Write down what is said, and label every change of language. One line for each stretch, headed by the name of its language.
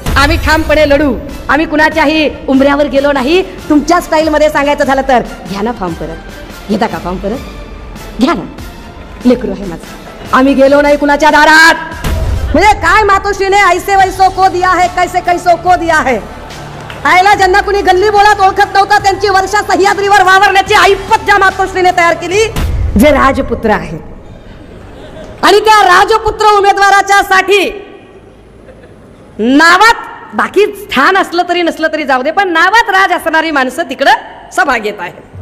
Marathi: आम्ही ठामपणे लढू, आम्ही कुणाच्याही उंबऱ्यावर गेलो नाही. तुमच्या स्टाईल मध्ये सांगायचं झालं तर घ्या ना फॉर्म परत, घेता का फॉर्म परत, घ्या ना, लेकरू आहे माझं. आम्ही गेलो नाही कुणाच्या दारात. म्हणजे काय
Hindi: मातोश्रीने ऐसे वैसो को दिया है, कैसे कैसो को दिया है.
Marathi: आयला ज्यांना कुणी गल्ली बोळात ओळखत नव्हता त्यांची वर्षा सह्याद्रीवर वावरण्याची ऐपत ज्या मातोश्रीने तयार केली, जे राजपुत्र आहेत. आणि त्या राजपुत्र उमेदवाराच्या साठी नावात बाकी स्थान असलं तरी नसलं तरी जाऊ दे, पण नावात राज असणारी माणसं तिकडं सभा घेत आहेत.